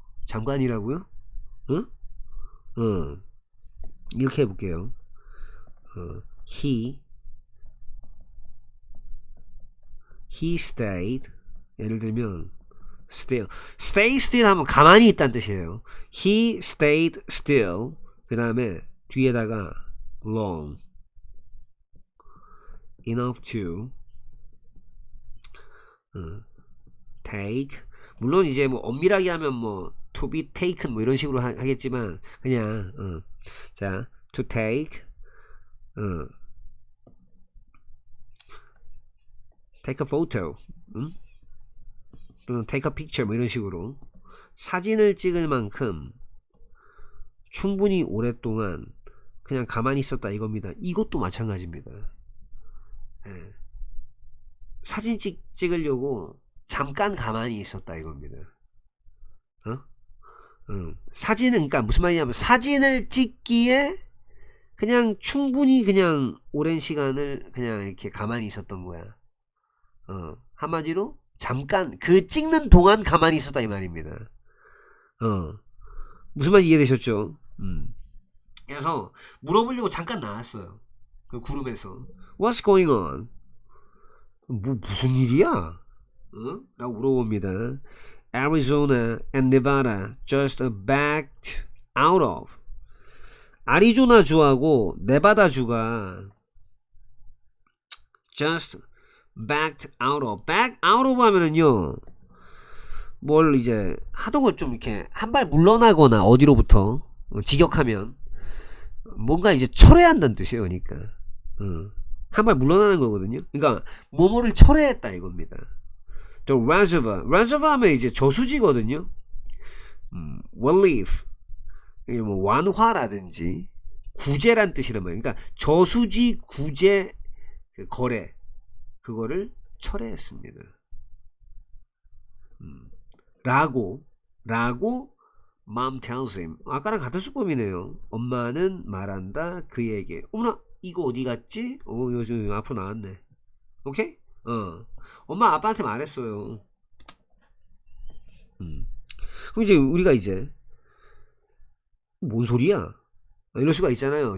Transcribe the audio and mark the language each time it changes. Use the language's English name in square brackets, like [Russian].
[Korean] 잠깐이라고요? 응? 이렇게 해볼게요. [English] He stayed. [Korean] 예를 들면 stay still 하면 가만히 있다는 뜻이에요. [English] He stayed still. [Korean] 그 다음에 뒤에다가 long enough to take. 물론 이제 뭐 엄밀하게 하면 뭐 [English] to be taken [Korean] 뭐 이런 식으로 하겠지만 그냥 자 to take [English] take a photo [Korean] 또는 [English] take a picture [Korean] 뭐 이런 식으로 사진을 찍을 만큼 충분히 오랫동안 그냥 가만히 있었다 이겁니다. 이것도 마찬가지입니다. 예. 사진 찍으려고 잠깐 가만히 있었다 이겁니다. 사진은 그러니까 무슨 말이냐면 사진을 찍기에 그냥 충분히 그냥 오랜 시간을 그냥 이렇게 가만히 있었던 거야. 한마디로 잠깐 그 찍는 동안 가만히 있었다 이 말입니다. 무슨 말인지 이해되셨죠? 그래서 물어보려고 잠깐 나왔어요. 그 구름에서 [English] What's going on? [Korean] 무슨 일이야? 라고 물어봅니다. [English] Arizona and Nevada just backed out of. [Korean] 아리조나 주하고 네바다 주가 [English] just backed out of. [Korean] back out of 하면은요, 뭘 이제 하던 걸 좀 이렇게 한 발 물러나거나 어디로부터 직역하면 뭔가 이제 철회한다는 뜻이에요. 그러니까 한 발 물러나는 거거든요. 그러니까 뭐뭐를 철회했다 이겁니다. 또 reservoir 하면 이제 저수지거든요. relief 이게 뭐 완화라든지 구제란 뜻이란 말이에요. 그러니까 저수지 구제 그 거래 그거를 철회했습니다. 라고 [English] mom tells him. [Korean] 아까랑 같은 수법이네요. 엄마는 말한다 그에게. 어머나 이거 어디 갔지? 요즘 앞으로 나왔네. 오케이? 엄마 아빠한테 말했어요. 그럼 이제 우리가 이제 뭔 소리야? 이럴 수가 있잖아요.